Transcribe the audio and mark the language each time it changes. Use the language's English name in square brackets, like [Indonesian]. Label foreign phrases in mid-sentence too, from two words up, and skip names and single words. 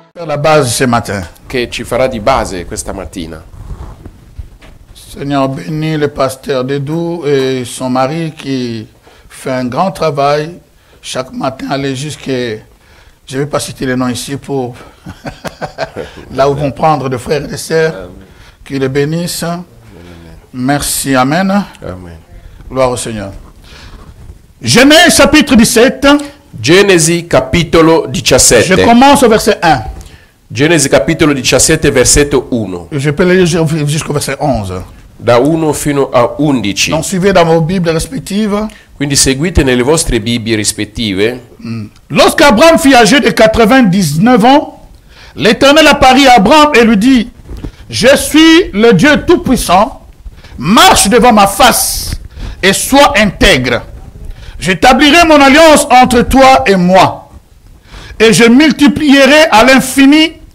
[French] la base ce matin. [Italian] che ci farà di base questa mattina. [French] Seigneur, bénis le pasteur Dedou et son mari qui fait un grand travail chaque matin, aller jusqu'à... Je ne vais pas citer les noms ici pour... là où vont prendre de frères et de sœurs. Qu'il les bénisse. Merci. Amen. Amen. Gloire au Seigneur. Genèse chapitre 17. [Italian] Genesi capitolo 17. [French] Je commence au verset 1. [Italian] Genesi capitolo 17 versetto 1. [French] Je peux le lire jusqu'au verset 11. [Italian] Da 1 fino a 11. [French] Donc suivez dans vos Bibles respectives. [Italian] Quindi seguite nelle vostre Bibbie rispettive. [French] Lorsqu'Abraham fut âgé de 99 ans, l'Éternel apparut à Abraham et lui dit: je suis le Dieu Tout-Puissant, marche devant ma face et sois intègre. J'établirai mon alliance entre toi et moi, et je multiplierai à l'infini.